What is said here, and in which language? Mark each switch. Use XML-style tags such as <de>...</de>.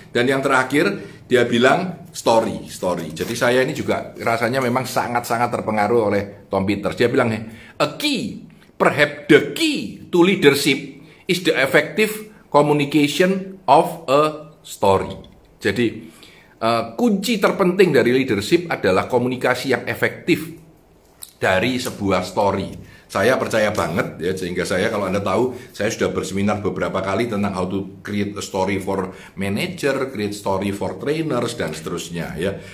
<id>Dan yang terakhir dia bilang story. Jadi saya ini juga rasanya memang sangat-sangat terpengaruh oleh Tom Peters. Dia bilang</id> <en>perhaps the key to leadership is the effective communication of a story.</en> <id>Jadi kunci terpenting dari leadership adalah komunikasi yang efektif dari sebuah story. Saya percaya banget ya, sehingga saya, kalau Anda tahu, saya sudah berseminar beberapa kali tentang</id> <en>how to create a story for manager, create story for trainers,</en> <id>dan seterusnya ya.</id>